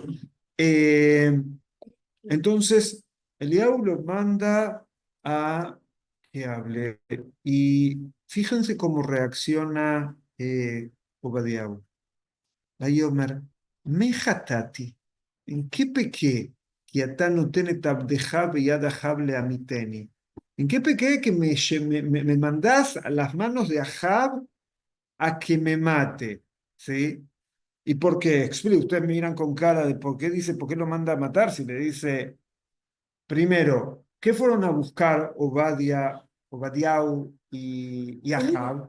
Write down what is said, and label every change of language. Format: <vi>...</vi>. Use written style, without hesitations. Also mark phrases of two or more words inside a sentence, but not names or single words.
<es>Eh, entonces, Eliahu lo manda a que hable. Y fíjense cómo reacciona Obadiah.</es> <he>ויאמר מה חטאתי, ¿en qué pequé? כי אתה נתן את עבדך ביד אחאב להמיתני.</he> <es>¿En qué pequé que me mandás a las manos de Ahab a que me mate? ¿Sí? ¿Y por qué? Explique, ustedes me miran con cara de por qué dice, por qué lo manda a matar, si le dice, primero, ¿qué fueron a buscar Obadiah y Ahab?</es>